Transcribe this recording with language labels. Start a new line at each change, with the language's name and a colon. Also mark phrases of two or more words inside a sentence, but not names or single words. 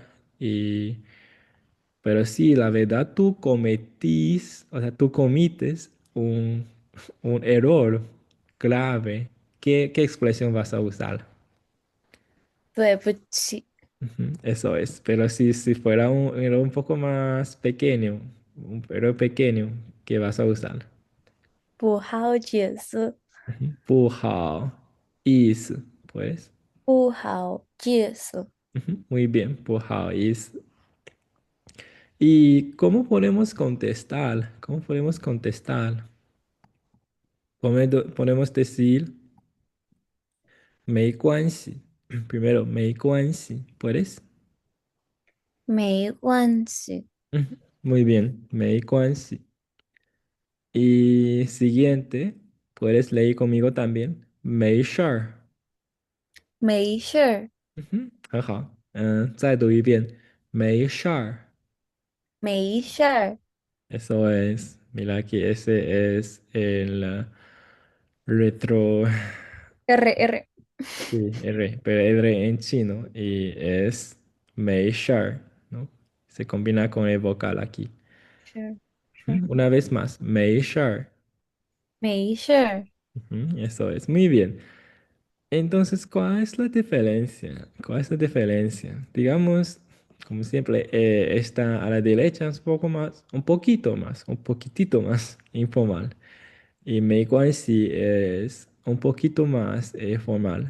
Spanish: Y, pero sí, la verdad, o sea, tú cometes un error grave. ¿Qué expresión vas a usar?
Chinese: 对不起，
Spanish: Ujú, eso es, pero si fuera era un poco más pequeño, un pero pequeño, ¿qué vas a usar?
Chinese: 不好解释，
Spanish: Ujú,
Chinese: 不好意思,
Spanish: pues.
Chinese: 不好解释，
Spanish: Ujú, muy bien,
Chinese: 不好意思.
Spanish: ¿Y cómo podemos contestar? ¿Cómo podemos contestar? Podemos decir,
Chinese: 没关系.
Spanish: Primero,
Chinese: 没关系,
Spanish: ¿puedes?
Chinese: 没关系，
Spanish: Ujú, muy bien,
Chinese: 没关系.
Spanish: Y siguiente, puedes leer conmigo también.
Chinese: 没事儿. 没事儿， Ujú, 很好.再读一遍. 没事儿. 没事儿
Spanish: Eso es. Mira aquí, ese es el retro. R R， Sí, R, pero R en chino y es
Chinese: 没事儿,
Spanish: ¿no? Se combina con el vocal aquí.
Chinese: 是是，
Spanish: Ujú, una vez más.
Chinese: 没事儿. 没事儿，
Spanish: Ujú, eso es. Muy bien. Entonces, ¿cuál es la diferencia? ¿Cuál es la diferencia? Digamos, como siempre, está a la derecha es un poco más, un poquito más, un poquitito más informal. Y sí es un poquito más formal.